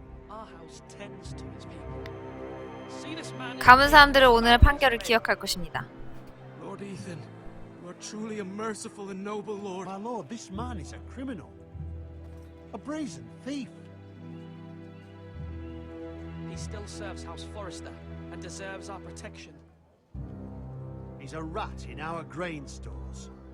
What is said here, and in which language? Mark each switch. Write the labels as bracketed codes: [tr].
[en] Our house tends to its people. See this man. [ko] 가문 사람들은 오늘 판결을 기억할 것입니다. [en] Lord Ethan, you are truly a merciful and noble lord. My lord, this man is a criminal. A brazen thief. He still serves House Forrester and deserves our protection. He's a rat in our grain stores.